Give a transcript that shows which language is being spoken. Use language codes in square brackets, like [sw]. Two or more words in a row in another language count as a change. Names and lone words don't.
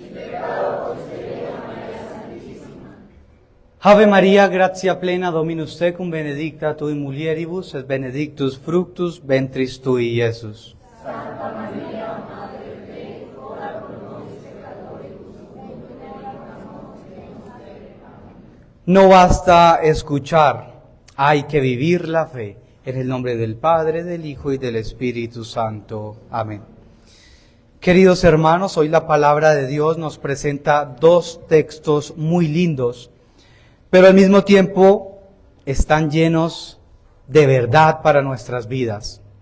[la] Ave María, gratia plena, Dominus tecum, benedicta tu in mulieribus, et benedictus fructus ventris tui, Iesus. Santa María, Madre Dei, ora pro nobis peccatoribus, nunc et in hora mortis nostre. [es] Amén. No basta escuchar, hay que vivir la fe. En el nombre del Padre, del Hijo y del Espíritu Santo. Amén. Queridos hermanos, hoy la palabra de Dios nos presenta dos textos muy lindos, pero al mismo tiempo están llenos de verdad para nuestras vidas.